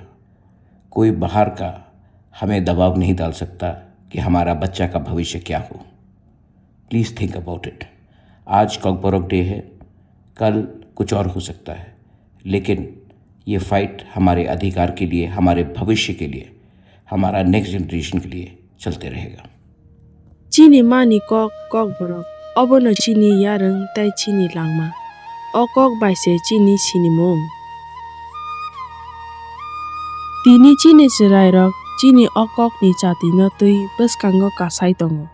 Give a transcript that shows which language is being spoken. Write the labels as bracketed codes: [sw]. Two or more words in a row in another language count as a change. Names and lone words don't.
[hi] कोई बाहर का हमें दबाव नहीं डाल सकता कि हमारा बच्चा का भविष्य क्या हो। [en] Please think about it. [hi] आज कॉकबोरक डे है, कल कुछ और हो सकता है, लेकिन ये फाइट हमारे अधिकार के लिए, हमारे भविष्य के लिए, हमारा [en] next generation [hi] के लिए चलते रहेगा। [trp] Chini mani kok obono chini yareng tai chini langma. O kok baise chini chini mong. Tini chini chirai rok chini o kok ni chati no tui beskango kasai tongo.